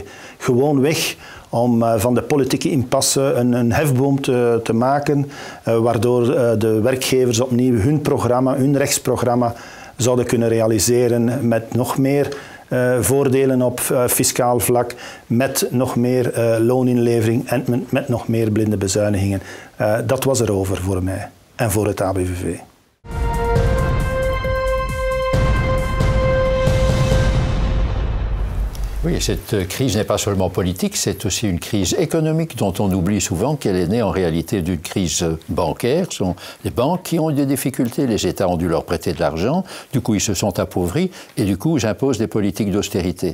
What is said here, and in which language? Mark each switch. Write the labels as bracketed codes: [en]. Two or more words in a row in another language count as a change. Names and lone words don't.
[nl] Gewoon weg om van de politieke impasse een hefboom te maken, waardoor de werkgevers opnieuw hun rechtsprogramma zouden kunnen realiseren met nog meer voordelen op fiscaal vlak, met nog meer looninlevering en met nog meer blinde bezuinigingen. Dat was erover voor mij en voor het ABVV. [fr] Oui, cette crise n'est pas seulement politique, c'est aussi une crise économique dont on oublie souvent qu'elle est née en réalité d'une crise bancaire. Ce sont les banques qui ont eu des difficultés, les États ont dû leur prêter de l'argent, du coup ils se sont appauvris et du coup ils imposent des politiques d'austérité.